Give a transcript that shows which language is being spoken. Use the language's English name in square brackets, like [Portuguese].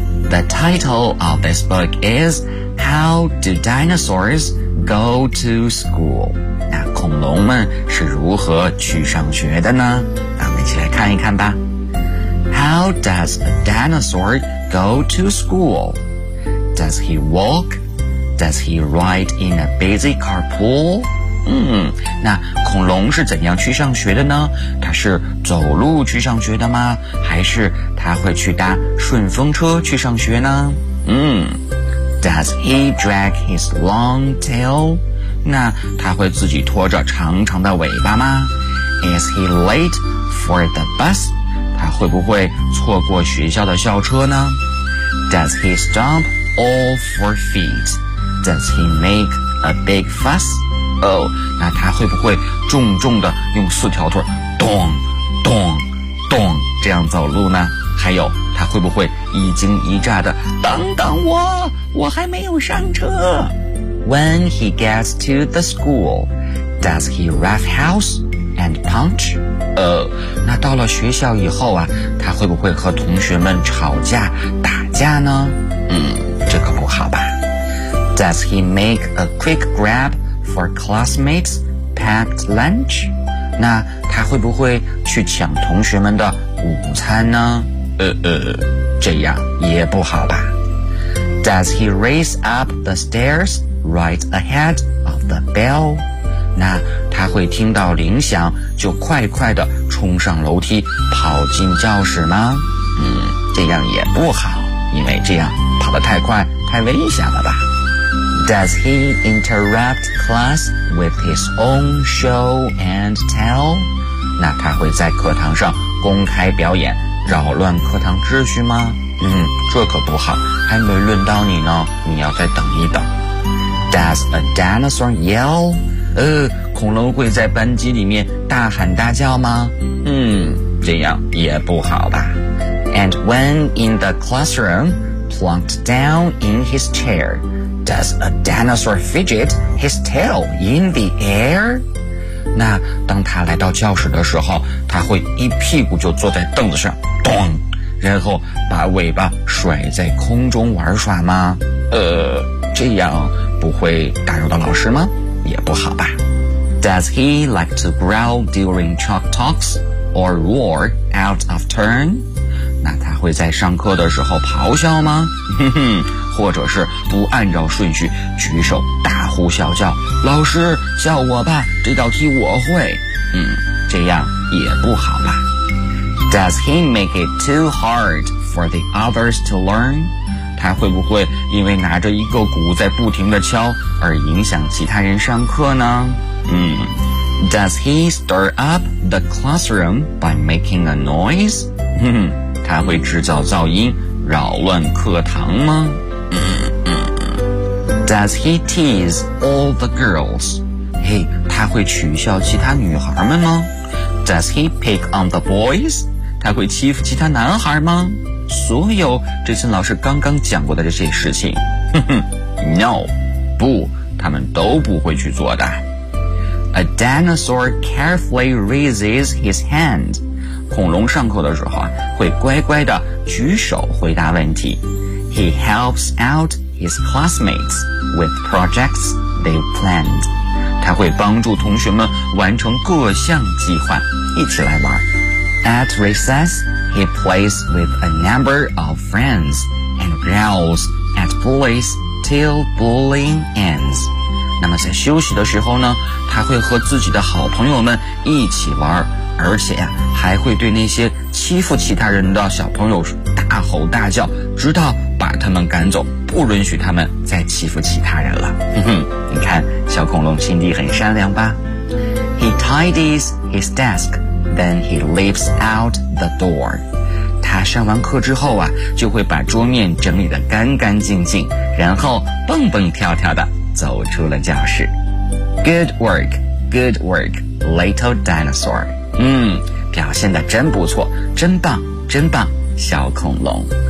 [English] The title of this book is How Do Dinosaurs Go to School? [Chinese] 那恐龙们是如何去上学的呢？那我们一起来看一看吧。 [English] How does a dinosaur go to school? Does he walk? Does he ride in a busy carpool? [Chinese] 那恐龙是怎样去上学的呢？它是走路去上学的吗？还是它会去搭顺风车去上学呢？ [English] Does he drag his long tail? [Chinese] 那它会自己拖着长长的尾巴吗？ [English] Is he late for the bus? [Chinese] 它会不会错过学校的校车呢？ [English] Does he stomp all four feet? Does he make a big fuss? [Chinese] 那他会不会重重的用四条腿咚咚咚这样走路呢？还有他会不会一惊一乍的等等我，我还没有上车。 [English] When he gets to the school, does he roughhouse and punch? [Chinese] 那到了学校以后啊，他会不会和同学们吵架打架呢？这可不好吧。 [English] Does he make a quick grab for classmates' packed lunch? [Chinese] 那他会不会去抢同学们的午餐呢？这样也不好吧。 [English] Does he race up the stairs right ahead of the bell? [Chinese] 那他会听到铃响就快快地冲上楼梯跑进教室吗？这样也不好，因为这样跑得太快太危险了吧。 [English] Does he interrupt class with his own show and tell? [Chinese] 那他会在课堂上公开表演，扰乱课堂秩序吗？这可不好，还没轮到你呢，你要再等一等。 [English] Does a dinosaur yell? [Chinese] 恐龙会在班级里面大喊大叫吗？这样也不好吧。 [English] And when in the classroom, plunked down in his chair,Does a dinosaur fidget his tail in the air? [Chinese] 那当他来到教室的时候，他会一屁股就坐在凳子上，咚，然后把尾巴甩在空中玩耍吗？这样不会打扰到老师吗？也不好吧。 [English] Does he like to growl during chalk talks or roar out of turn? [Chinese] 那他会在上课的时候咆哮吗？或者是不按照顺序举手大呼小叫，老师叫我吧，这道题我会。这样也不好吧。 [English] Does he make it too hard for the others to learn? [Chinese] 他会不会因为拿着一个鼓在不停地敲而影响其他人上课呢？ [English] Does he stir up the classroom by making a noise? [Chinese] 他会制造噪音扰乱课堂吗？ [English] Does he tease all the girls? [Chinese] 他会取笑其他女孩们吗？ [English] Does he pick on the boys? [Chinese] 他会欺负其他男孩吗？所有这些老师刚刚讲过的这些事情，No, 不，他们都不会去做的。 [English] A dinosaur carefully raises his hand. [Chinese] 恐龙上课的时候会乖乖地举手回答问题。 [English] He helps out his classmates with projects they've planned. [Chinese] 他会帮助同学们完成各项计划，一起来玩。 [English] At recess, he plays with a number of friends and growls at bullies till bullying ends. [Chinese] 那么在休息的时候呢，他会和自己的好朋友们一起玩，而且呀，还会对那些欺负其他人的小朋友大吼大叫，直到把他们赶走，不允许他们再欺负其他人了。哼哼，你看，小恐龙心地很善良吧。 [English] He tidies his desk, then he leaves out the door. [Chinese] 他上完课之后啊，就会把桌面整理得干干净净，然后蹦蹦跳跳的走出了教室。 [English] Good work, good work, little dinosaur. [Chinese] 表现得真不错，真棒，真棒，小恐龙。